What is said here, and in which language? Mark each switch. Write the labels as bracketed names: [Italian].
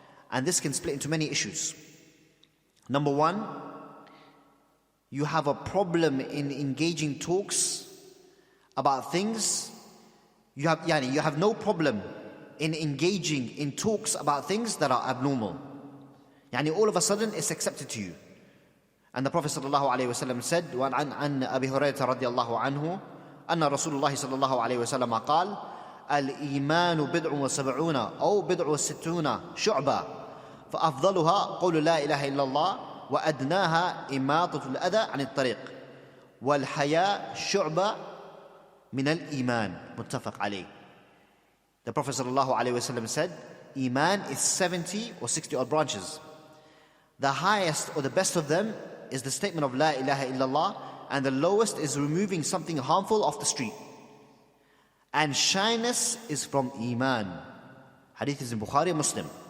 [English] And this can split into many issues. Number one, you have a problem in engaging talks about things. You have no problem in engaging in talks about things that are abnormal. All of a sudden it's accepted to you. And the Prophet ﷺ said, [Arabic] وعن أبي هريرة رضي الله عنه أن رسول الله صلى الله عليه وسلم قال الإيمان بضع وسبعون أو بضع وستون شعبة فأفضلها قول لا إله إلا الله وأدناها إماطة الأذى عن الطريق والحياء شعبة من الإيمان متفق عليه. [English] The Prophet ﷺ said, Iman is 70 or 60 odd branches. The highest or the best of them is the statement of La ilaha illallah, and the lowest is removing something harmful off the street. And shyness is from Iman. Hadith is in Bukhari and Muslim.